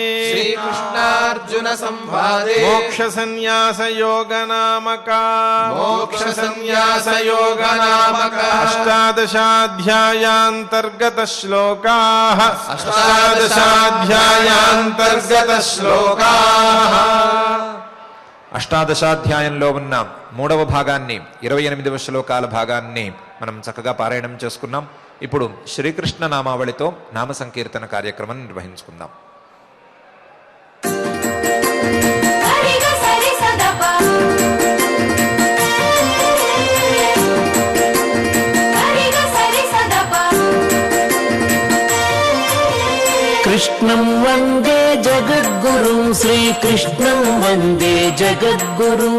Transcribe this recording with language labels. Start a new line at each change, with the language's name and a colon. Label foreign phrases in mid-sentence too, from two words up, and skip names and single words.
Sanskrit: श्रीकृष्णार्जुनसंवादे मोक्षसंन्यासयोगनामका मोक्षसंन्यासयोगनामक अष्टादशाध्यायान्तर्गतश्लोकाः अष्टादशाध्यायान्तर्गतश्लोकाः
Telugu: అష్టాదశాధ్యాయంలో ఉన్న 3వ భాగాన్ని 28వ శ్లోకాల భాగాన్ని మనం చక్కగా పారాయణం చేసుకున్నాం. ఇప్పుడు శ్రీకృష్ణ నామావళితో నామ సంకీర్తన కార్యక్రమం నిర్వహించుకుందాం.
Sanskrit: कृष्णं वन्दे जगद्गुरुं श्रीकृष्णं वन्दे जगद्गुरुं